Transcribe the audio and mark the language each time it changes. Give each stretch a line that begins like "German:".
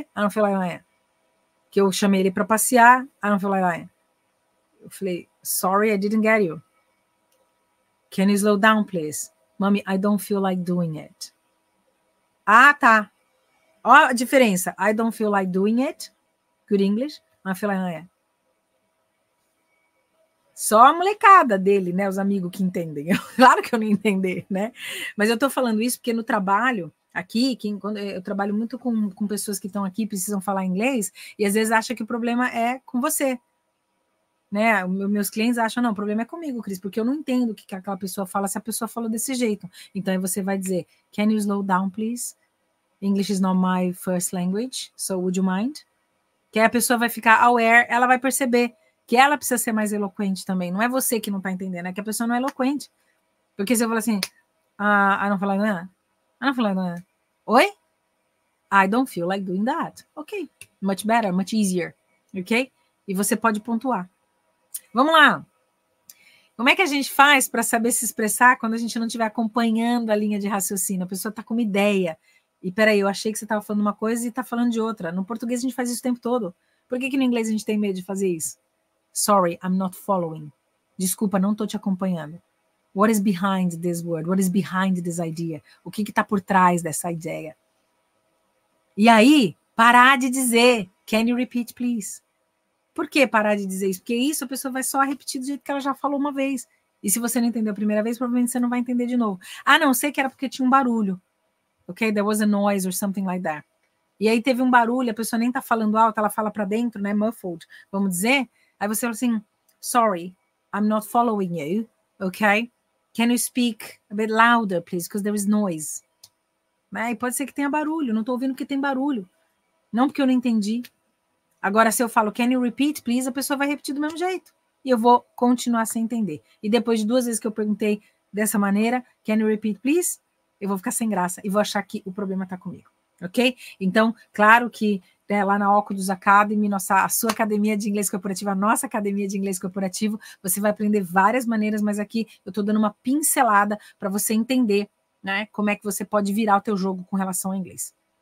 English: I don't feel like doing it.
Portuguese: Que eu chamei ele para passear,
English: I don't feel like doing it.
Portuguese: Eu falei,
English: sorry, I didn't get you. Can you slow down, please? Mommy, I don't feel like doing it.
Portuguese: Ah, tá. Ó a diferença.
English: I don't feel like doing it. Good English. I feel like doing it.
Portuguese: Só a molecada dele, né? Os amigos que entendem. Claro que eu não entender, né? Mas eu tô falando isso porque no trabalho, aqui, quando eu trabalho muito com pessoas que estão aqui, precisam falar inglês, e às vezes acha que o problema é com você. Né? Meus clientes acham, não, o problema é comigo, Cris, porque eu não entendo o que aquela pessoa fala se a pessoa falou desse jeito. Então aí você vai dizer,
English: can you slow down, please? English is not my first language, so would you mind?
Portuguese: Que aí a pessoa vai ficar aware, ela vai perceber que ela precisa ser mais eloquente também. Não é você que não está entendendo, é que a pessoa não é eloquente. Porque se eu falar assim,
English: I don't feel like that. I don't feel like that.
Portuguese: Oi?
English: I don't feel like doing that. Ok. Much better, much easier.
Portuguese: Ok? E você pode pontuar. Vamos lá. Como é que a gente faz para saber se expressar quando a gente não estiver acompanhando a linha de raciocínio? A pessoa está com uma ideia. E peraí, eu achei que você estava falando uma coisa e está falando de outra. No português a gente faz isso o tempo todo. Por que no inglês a gente tem medo de fazer isso?
English: Sorry, I'm not following.
Portuguese: Desculpa, não estou te acompanhando.
English: What is behind this word? What is behind this idea?
Portuguese: O que está por trás dessa ideia? E aí, parar de dizer,
English: can you repeat, please?
Portuguese: Por que parar de dizer isso? Porque isso a pessoa vai só repetir do jeito que ela já falou uma vez. E se você não entendeu a primeira vez, provavelmente você não vai entender de novo. Ah, não, sei que era porque tinha um barulho. Ok?
English: There was a noise or something like that.
Portuguese: E aí teve um barulho, a pessoa nem tá falando alto, ela fala para dentro, né? Muffled, vamos dizer. Aí você fala assim,
English: sorry, I'm not following you. Ok? Can you speak a bit louder, please? Because there is noise.
Portuguese: né? E pode ser que tenha barulho, não estou ouvindo que tem barulho. Não porque eu não entendi. Agora, se eu falo,
English: can you repeat, please?
Portuguese: A pessoa vai repetir do mesmo jeito. E eu vou continuar sem entender. E depois de 2 vezes que eu perguntei dessa maneira,
English: can you repeat, please?
Portuguese: Eu vou ficar sem graça e vou achar que o problema está comigo. Ok? Então, claro que lá na Óculos Academy, a sua academia de inglês corporativo, a nossa academia de inglês corporativo, você vai aprender várias maneiras, mas aqui eu estou dando uma pincelada para você entender, né, como é que você pode virar o teu jogo com relação ao inglês.